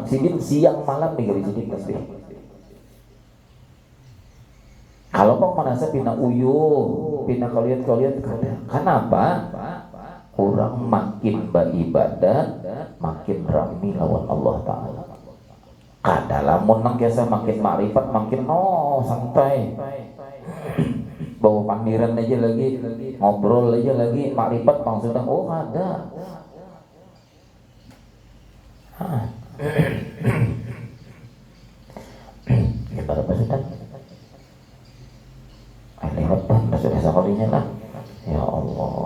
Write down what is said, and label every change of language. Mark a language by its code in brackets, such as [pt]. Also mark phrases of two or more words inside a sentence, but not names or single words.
[bjn] Sidin siang malam digawe sidin tasbih. Kalau kau merasa pina uyuh, pina kalian kenapa? Orang makin beribadah, makin rami lawan Allah Ta'ala. Kada lamun nang biasa makin makrifat, makin santai. Bawa pandiran aja lagi, ngobrol aja lagi, makrifat maksudnya ada. [id] Gimana Pak Ustaz? [bjn] Lewat Pak, sudah sekalinya lah.